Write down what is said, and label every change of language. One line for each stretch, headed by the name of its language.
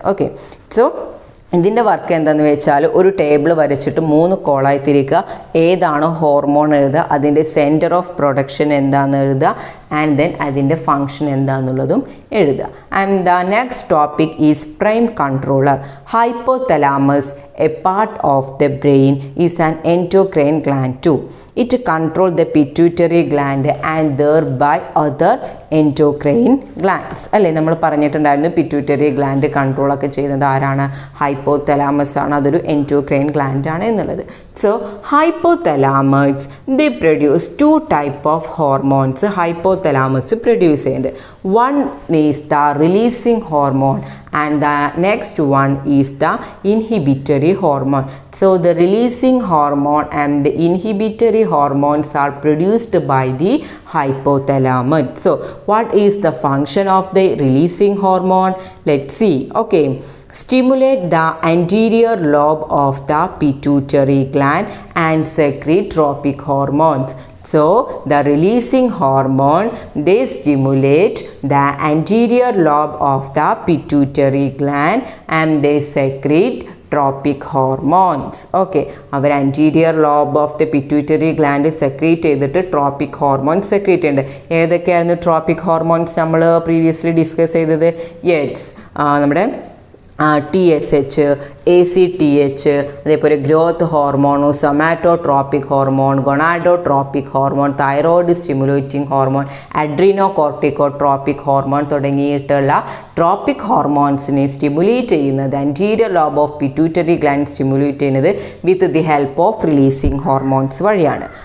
Malayalam: Okay, so ഇതിൻ്റെ work എന്താണെന്ന് വെച്ചാൽ ഒരു ടേബിൾ വരച്ചിട്ട് 3 കോളായി തിരിക്കുക. ഏതാണ് ഹോർമോൺ എഴുതുക, അതിൻ്റെ സെൻറ്റർ ഓഫ് പ്രൊഡക്ഷൻ എന്താണെന്ന് എഴുതുക,
English: and then
Malayalam: അതിൻ്റെ ഫങ്ഷൻ എന്താണെന്നുള്ളതും എഴുതുക.
English: And the next topic is prime controller. Hypothalamus, a part of the brain, is an endocrine gland too. It controls the pituitary gland and thereby other endocrine glands.
Malayalam: അല്ലേ, നമ്മൾ പറഞ്ഞിട്ടുണ്ടായിരുന്നു pituitary gland കൺട്രോളൊക്കെ ചെയ്യുന്നത് ആരാണ്? Hypothalamus ആണ്. അതൊരു endocrine gland ആണ് എന്നുള്ളത്.
English: So hypothalamus they produce 2 type of hormones. Hypothalamus
Malayalam: produce ചെയ്യുന്നത്,
English: One is the releasing hormone and the next one is the inhibitory hormone. So the releasing hormone and the inhibitory hormones are produced by the hypothalamus. So what is the function of the releasing hormone? Let's see. Okay, stimulate the anterior lobe of the pituitary gland and secrete tropic hormones. So the releasing hormone, they stimulate the anterior lobe of the pituitary gland and they secrete tropic hormones. Okay, our anterior lobe of the pituitary gland secrete ചെയ്തിട്ട് tropic hormones secrete ചെയ്യുന്നുണ്ട്.
Malayalam: ഏതൊക്കെയായിരുന്നു tropic hormones നമ്മൾ previously discuss ചെയ്തത്? Yes, നമ്മുടെ TSH, ACTH, അതേപോലെ growth hormone, somatotropic hormone, gonadotropic hormone, thyroid stimulating hormone, അഡ്രീനോകോർട്ടിക്കോട്രോപ്പിക് hormone തുടങ്ങിയിട്ടുള്ള tropic ഹോർമോൺസിനെ stimulate ചെയ്യുന്നത് anterior lobe of pituitary gland stimulate ചെയ്യുന്നത്
English: with the help of releasing hormones
Malayalam: വഴിയാണ്.